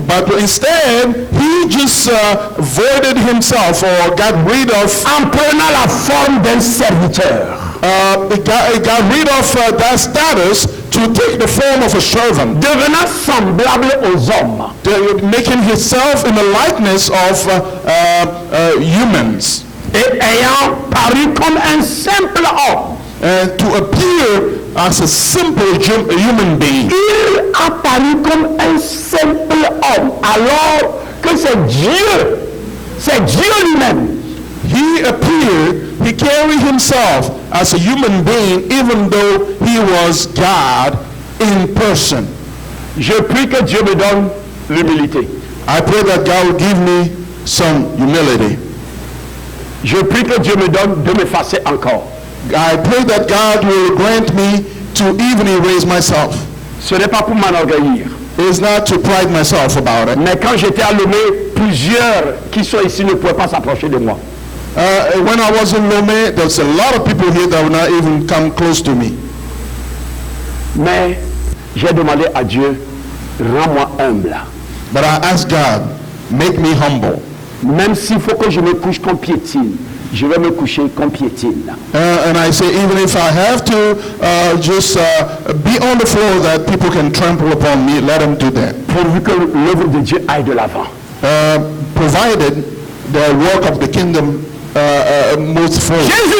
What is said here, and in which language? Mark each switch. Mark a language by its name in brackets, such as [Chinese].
[English] But instead, he just voided himself or got rid of, [French] En prenant la forme d'un serviteur. [English] got rid of that status to take the form of a servant, [French] Devenant semblable aux hommes. [English] making himself in the likeness of humans, [French] Et ayant paru comme un simple homme. [English] and to appear as a simple human being. [French] Il a paru comme un simple homme. Alors que c'est Dieu lui-même. [English] He appeared, he carried himself as a human being, even though he was God in person. [French] Je prie que Dieu me donne l'humilité. [English] I pray that God will give me some humility. [French] Je prie que Dieu me donne de m'effacer encore. [English] I pray that God will grant me to even erase myself. [French] Ce n'est pas pour m'enorgueillir. [English] It is not to pride myself about it. [French] Mais quand j'étais à Lomé, plusieurs qui sont ici ne pouvaient pas s'approcher de moi. [English] When I was in Lomé, there's a lot of people here that will not even come close to me. [French] Mais j'ai demandé à Dieu, rends-moi humble. [English] But I asked God, make me humble. [French] Même s'il faut que je me couche comme piétine, je vais me coucher qu'on piétine. [English] And I say, even if I have to just be on the floor that people can trample upon me, let them do that. [French] Pourvu que l'œuvre de Dieu aille de l'avant. [English] Provided the work of the kingdom moves forward.